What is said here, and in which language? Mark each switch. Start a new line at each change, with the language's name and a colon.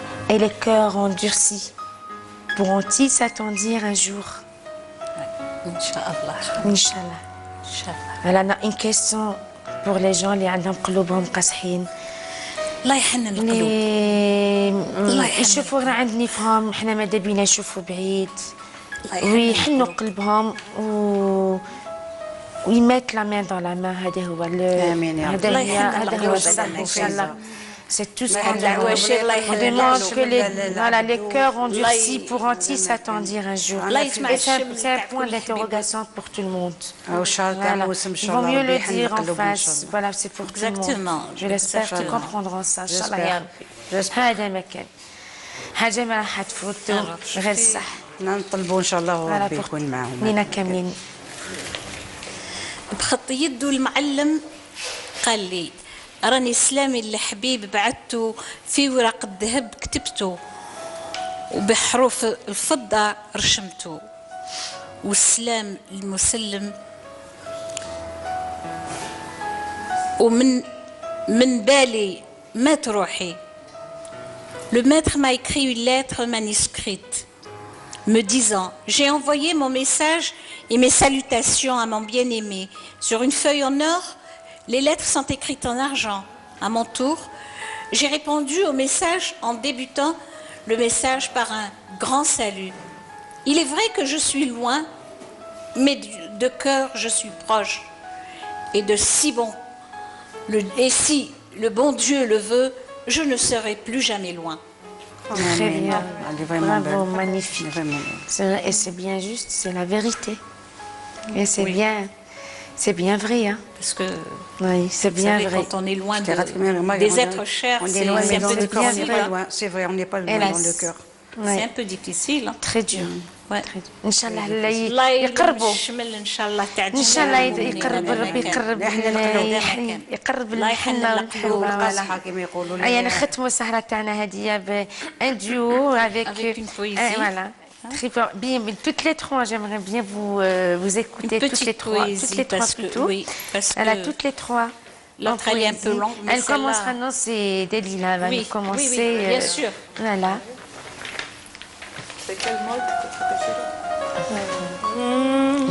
French: Et les cœurs endurcis pourront-ils s'attendir un jour?
Arabic: Inch'Allah. Inch'Allah. Inch'Allah.
French: Alors, une question pour les gens qui ont
Arabic: قلوبهم قاصحين. الله يحنن القلوب. اللي يشوفوا غير عند نفهم، احنا ماذا بينا نشوفوا بعيد ويحنوا قلبهم ويمات
French: لا مان دون لا مان.
Arabic: هذا هو آمين يا رب. هذا هو الصح ان شاء الله.
French: C'est tout ce qu'on demande. On demande que les cœurs endurcis pourront-ils s'attendir un jour. C'est un point d'interrogation pour tout le monde. Voilà. Ils vont mieux le dire en face. Voilà, c'est pour tout le monde. Je l'espère qu'ils comprendront ça.
Arabic: Inch'Allah ya Rabbi. هذا ما كان. حاجة ما راح تفوتوا غير الصح. نطلبوا ان شاء الله وربي يكون معهم. لينا كاملين. بخط يده المعلم قال لي راني سلامي لحبيب بعثته في ورق الذهب كتبته وبحروف الفضة رشمته والسلام المسلم ومن بالي ما تروحي.
French: Le maître m'a écrit une lettre manuscrite me disant « J'ai envoyé mon message et mes salutations à mon bien-aimé. Sur une feuille en or, les lettres sont écrites en argent. À mon tour, j'ai répondu au message en débutant le message par un grand salut. Il est vrai que je suis loin, mais de cœur je suis proche. Et si le bon Dieu le veut, je ne serai plus jamais loin. » Très bien. Bravo, magnifique. Et c'est bien juste, c'est la vérité. Et c'est bien vrai. Hein. Parce que oui, c'est bien vrai. Quand on est loin des êtres chers, c'est un peu difficile. C'est vrai, on n'est pas loin dans le cœur. C'est un peu difficile. Très dur.
Arabic: ان شاء الله يقربوا ان شاء الله يقرب ربي يقرب الحنه والقصحه كما يقولوا. يعني نختموا السهره تاعنا هذه
French: بان ديو avec une poésie. Voilà. Bien, toutes les trois, j'aimerais bien vous écouter toutes les trois plutôt. Oui, parce que elle a toutes les trois. L'autre elle est un peu longue. Elle commencera, non, c'est Delila va nous commencer. Oui, bien sûr. Voilà. C'est quel mot?